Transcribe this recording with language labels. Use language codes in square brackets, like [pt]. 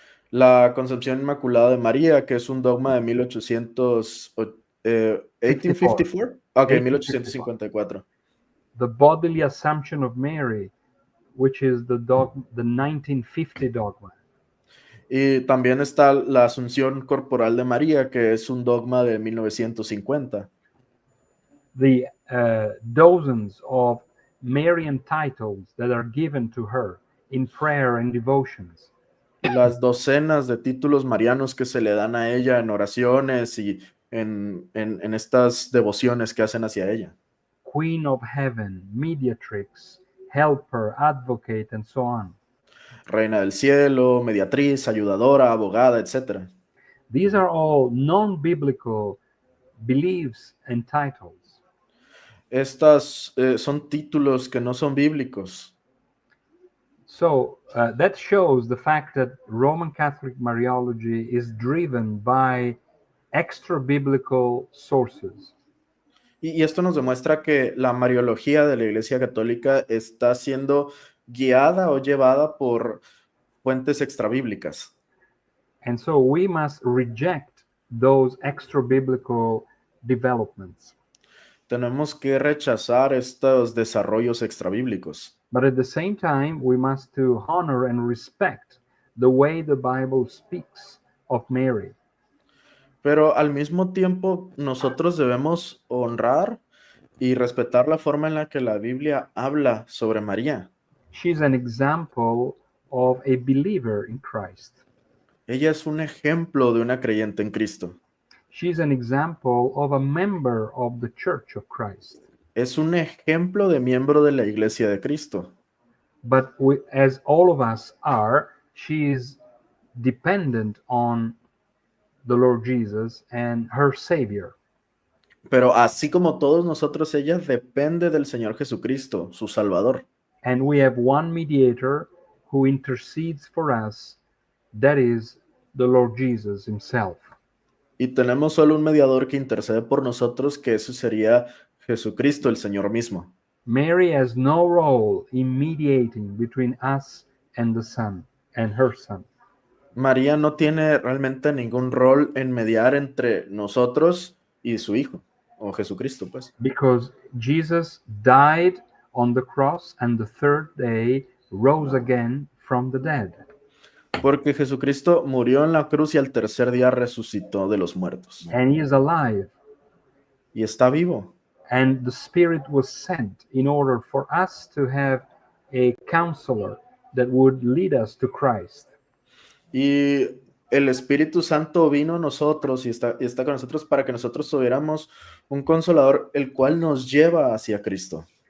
[es] La Concepción Inmaculada de María, que es un dogma de 1854. Ok, 1854. [en] The Bodily Assumption of Mary, which is the 1950 dogma. [es] Y también está la Asunción Corporal de María, que es un dogma de 1950. [en] The dozens of Marian titles that are given to her in prayer and devotions. [es] Las docenas de títulos marianos que se le dan a ella en oraciones y en estas devociones que hacen hacia ella. [en] Queen of Heaven, Mediatrix, Helper, Advocate, and so on. [es] Reina del cielo, mediatriz, ayudadora, abogada, etc. [en] These are all non-biblical beliefs and titles. [es] Estas son títulos que no son bíblicos. [en] So that shows the fact that Roman Catholic Mariology is driven by extra-biblical sources. [es] Y esto nos demuestra que la Mariología de la Iglesia Católica está siendo guiada o llevada por fuentes extrabíblicas. [en] And so we must reject those extra-biblical developments. [es] Tenemos que rechazar estos desarrollos extrabíblicos. [en] But at the same time, we must to honor and respect the way the Bible speaks of Mary. [es] Pero al mismo tiempo, nosotros debemos honrar y respetar la forma en la que la Biblia habla sobre María. [en] She's an example of a believer in Christ. [es] Ella es un ejemplo de una creyente en Cristo. [en] She's an example of a member of the Church of Christ. [es] Es un ejemplo de miembro de la Iglesia de Cristo. [en] But as all of us are, she is dependent on the Lord Jesus and her Savior. [es] Pero así como todos nosotros, ella depende del Señor Jesucristo, su Salvador. [en] And we have one mediator who intercedes for us, that is the Lord Jesus himself. [es] Y tenemos solo un mediador que intercede por nosotros, que eso sería Jesucristo, el Señor mismo. [en] Mary has no role in mediating between us and the Son and her Son. [es] María no tiene realmente ningún rol en mediar entre nosotros y su Hijo, o Jesucristo, pues. [en] Because Jesus died on the cross and the third day rose again from the dead. [es] Porque Jesucristo murió en la cruz y al tercer día resucitó de los muertos. [en] And he is alive. [es] Y está vivo. [en] And the Spirit was sent in order for us to have a counselor that would lead us to Christ. [es] Y el Espíritu Santo vino a nosotros y está con nosotros para que nosotros tuviéramos un consolador, el cual nos lleva hacia Cristo.